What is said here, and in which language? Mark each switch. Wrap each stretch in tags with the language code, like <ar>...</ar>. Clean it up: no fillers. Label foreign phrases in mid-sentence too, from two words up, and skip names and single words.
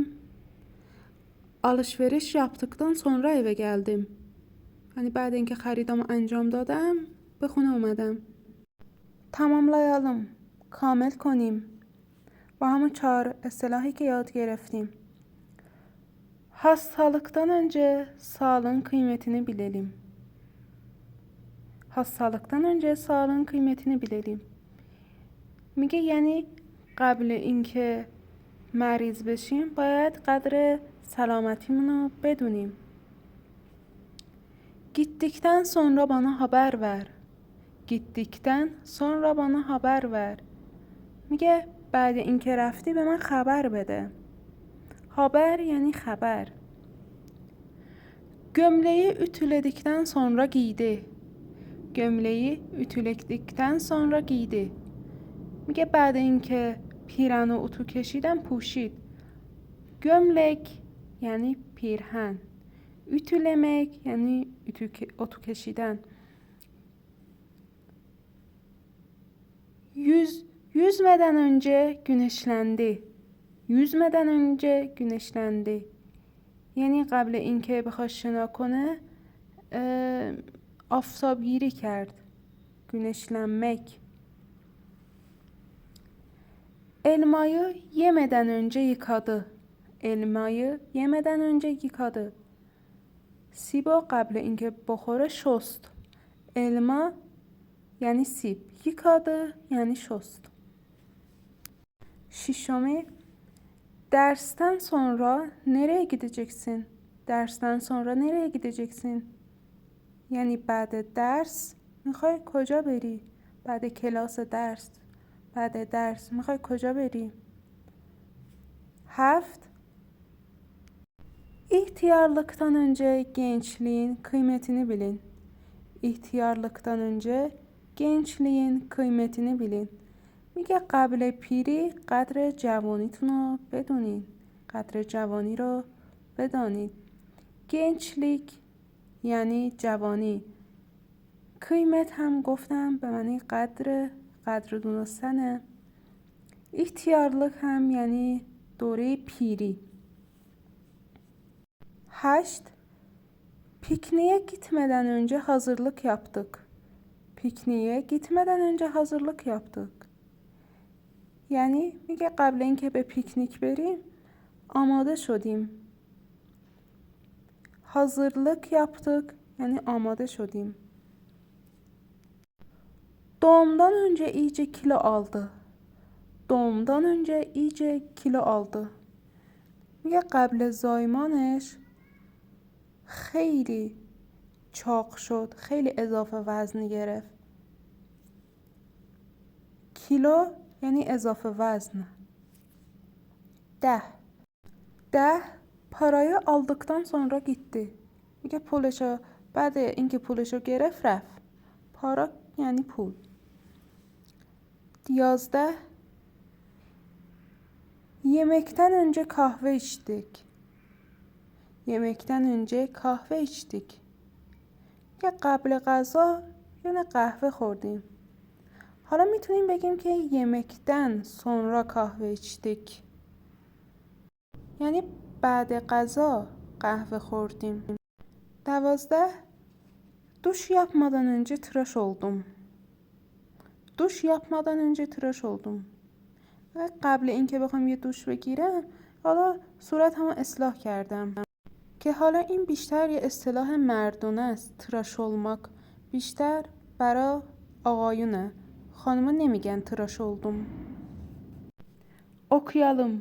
<tr>alışveriş yaptıktan sonra eve geldim.</tr> <fa>یعنی بعد اینکه خریدامو انجام دادم به خونه اومدم. tamamlayalım. کامل کنیم. با همون 4 اصطلاحی که یاد گرفتیم.</fa> <tr>Hastalıktan önce sağlığın kıymetini bilelim. Hastalıktan önce sağlığın kıymetini bilelim.</tr> <fa>میگه یعنی قبل اینکه مریض بشیم باید قدر سلامتیمون رو بدونیم.</fa> <tr>Gittikten sonra bana haber ver. Gittikten sonra bana haber ver.</tr> <fa>میگه بعد اینکه رفتی به من خبر بده. haber یعنی خبر.</fa> <tr>Gömleği ütüledikten sonra giydi. Gömleği ütüledikten sonra giydi.</tr> <fa>میگه بعد اینکه پیرهن رو اتو کشیدم پوشید. gömlek یعنی پیرهن. ütülemek یعنی اتو کشیدن.</fa> <tr>Yüzmeden önce güneşlendi. Yüzmeden önce güneşlendi.</tr> <fa>یعنی قبل اینکه بخواد شنا کنه آفتابگیری کرد.</fa> <tr>Güneşlenmek. Elmayı yemeden önce yıkadı. Elmayı yemeden önce yıkadı.</tr> <fa>سیبو قبل اینکه بخوره شست. elma یعنی سیب.</fa> <tr>yıkadı yani şost. Şişome dersten sonra nereye gideceksin? Dersten sonra nereye gideceksin?</tr> <fa>یعنی بعد درس میخوای کجا بری؟ بعد کلاس درس. بعد درس میخوای کجا بری؟ 7.</fa> <tr>İhtiyarlıktan önce gençliğin kıymetini bilin. İhtiyarlıktan önce gençliğin kıymetini bilin.</tr> <fa>میگه قبل پیری قدر جوانیتون رو بدونین. قدر جوانی رو بدانید. gençlik یعنی جوانی. قیمت هم گفتم به معنی قدر دونستنه. ihtiyarlık هم یعنی دوره پیری. 8.</fa> <tr>Pikniğe gitmeden önce hazırlık yaptık. Pikniğe gitmeden önce hazırlık yaptık.</tr> <fa>یعنی میگه قبل اینکه به پیکنیک بریم آماده شدیم.</fa> <tr>hazırlık yaptık yani</tr> <fa>آماده شدیم.</fa> <tr>Doğumdan önce iyice kilo aldı. doğumdan önce iyice kilo aldı.</tr> <fa>میگه قبل زایمانش خیلی چاق شد. خیلی اضافه وزن گرفت. کیلو یعنی اضافه وزن. 10.</fa> <tr>Parayı aldıktan sonra gitti.</tr> <fa>میگه پولشو بعد اینکه پولشو گرفت رفت. para یعنی پول. 11.</fa> <tr>Yemekten önce kahve içtik. Yemekten önce kahve içtik.</tr> <fa>یا قبل غذا یعنی قهوه خوردیم. حالا میتونیم بگیم که</fa> <tr>yemekten sonra kahve içtik.</tr> <fa>یعنی بعد غذا قهوه خوردیم. 12.</fa> <tr>Duş yapmadan önce tıraş oldum. Duş yapmadan önce tıraş oldum.</tr> <fa>قبل اینکه بخوام یه دوش بگیرم حالا صورتمو اصلاح کردم. که حالا این بیشتر یه اصطلاح مردونه است.</fa> <tr>tıraş olmak</tr> <fa>بیشتر برای آقایونه. خانوما نمیگن</fa> <tr>tıraş oldum. okuyalım.</tr>